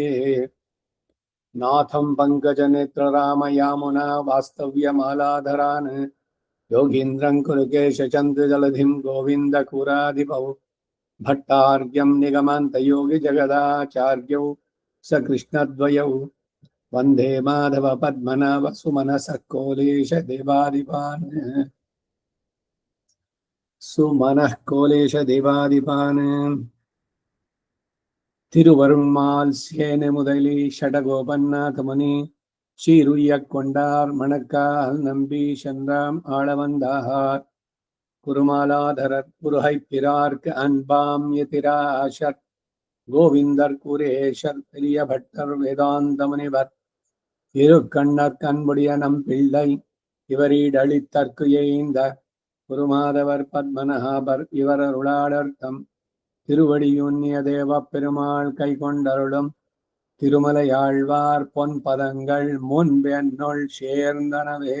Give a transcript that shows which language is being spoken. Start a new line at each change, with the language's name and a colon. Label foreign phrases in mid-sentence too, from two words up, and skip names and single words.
Sanskrit: नाथं पङ्कजनेत्ररामयामुना वास्तव्यमालाधरान् योगीन्द्रं कुरुकेशचन्द्रजलधिं गोविन्दकुरादिपौ भट्टार्घ्यं निगमान्तयोगिजगदाचार्यौ सकृष्णद्वयौ वन्दे माधव पद्मनाभ सुमनसः कोलेश देवादिपान्. सुमनः कोलेश देवादिपान्.
Tamil: திருவருண்மால் சேனை முதலி ஷடகோபநாதமுனி சீருய்யக்கொண்டார் மணக்கால் நம்பி சென்றாம் ஆளவந்தார் குருமாலாதரர் குருஹைப்பிரார்க்கு அன்பாம் எதிராஷர் கோவிந்தர் குரேஷர் பெரிய பட்டர் வேதாந்த முனிவர் திருக்கண்ணர் கண்புடைய நம் பிள்ளை இவரீடளித்தற்கு எய்ந்த குருமாதவர் பத்மநாபர் இவரருளாளர்த்தம் திருவடியுன்னிய தேவ பெருமாள் கை கொண்டருளும் திருமலையாழ்வார் பொன் பதங்கள் முன்பென்னுள் சேர்ந்தனவே.